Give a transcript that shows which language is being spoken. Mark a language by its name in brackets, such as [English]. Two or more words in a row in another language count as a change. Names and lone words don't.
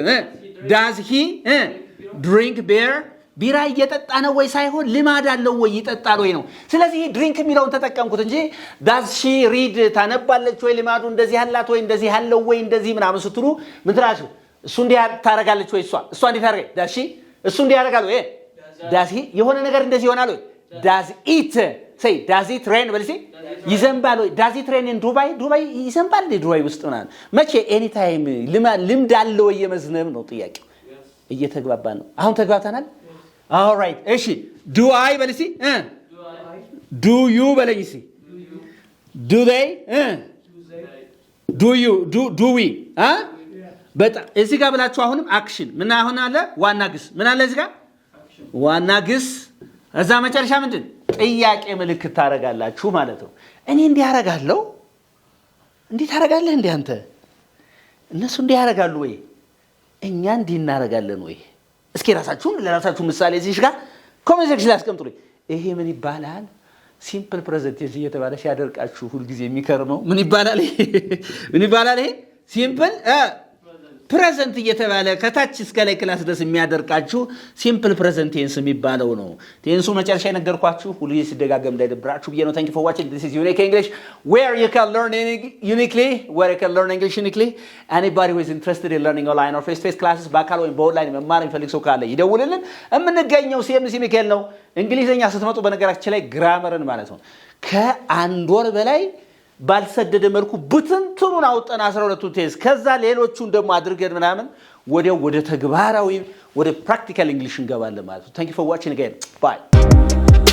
[English] does he drink beer [Amharic] ቢራ እየጠጣ ነው ወይ ሳይሆን ልማድ አለው ወይ ይጠጣል ወይ ነው ስለዚህ ድሪንክ የሚለውን ተጠቀምኩት እንጂ [English] does she read [Amharic] ታነባለች ወይ ልማዱ እንደዚህ ያላት ወይ እንደዚህ ያለው ወይ እንደዚህ ምናምን ስትሉ ምን ትራሹ እሱ እንዲህ ታረጋለች ወይ እሷ እንዲህ ታረጋለች [English] does she [Amharic] እሱ እንዲህ ያረጋል ወይ [English] does he [Amharic] የሆነ ነገር እንደዚህ ይሆናል ወይ [English] does it say does it rain [Amharic] በልሲ ይዘንባል ወይ [English] does it rain in ዱባይ [Amharic] ይዘንባል ዱባይ ውስጥ ምናምን መቼ [English] any time [Amharic] ልምድ አለው ወይ የመዝነብ ነው ጥያቄው እየተግባባን ነው አሁን ተግባብተናል [English] all right [Amharic] እሺ [English] do I [Amharic] በልሲ [English] do you [Amharic] በለኝሲ [English] do they do you do we [Amharic] በጣም እዚህ ጋር ብላችሁ አሁንም አክሽን ምን አሁን አለ ዋና ግስ ምን አለ እዚህ ጋር ዋና ግስ እዛ መጨረሻ ምንድን ጥያቄ ምልክት ታረጋላችሁ ማለት ነው እኔ እንዲህ ያረጋለሁ እንዲህ ታረጋለህ እንዴ አንተ እነሱ እንዲህ ያረጋሉ ወይ እኛ እንዲህ እናረጋለን ወይ እስኪ ለራሳችሁ ምሳሌ እዚህ ጋር [English] comment section [Amharic] ላይ አስቀምጡልኝ ይሄ ምን ይባላል [English] simple present [Amharic] እየተባለ ሲያደርቃችሁ ሁሉ ጊዜ የሚከርመው ምን ይባላል ይሄ [English] simple present [Amharic] እየተባለ ከታች እስከ ላይ ክላስ ድረስ የሚያደርቃችሁ [English] simple present tense [Amharic] የሚባለው ነው ቴንሱ መጨረሻ የነገርኳችሁ ሁሉ ሲደጋገም እንዳይደብራችሁ ብዬ ነው [English] thank you for watching this is unique english where you can learn english uniquely anybody who is interested in learning online or face to face classes [Amharic] በአካል ወይም በኦንላይን መማር የሚፈልግ ሰው ካለ ይደውልልን የምንገኘው CMC ሚካኤል ነው እንግሊዘኛ ስትመጡ በነገራችን ላይ ግራመርን ማለት ነው ከአንድ ወር በላይ ባልሰደደ መልኩ ብትንትኑን አውጠን 12 ቴንስ ከዛ ሌሎቹን ደግሞ አድርገን ምናምን ወደ ተግባራዊ ወደ [English] practical english [Amharic] እንገባለን ማለት ነው [English] thank you for watching again bye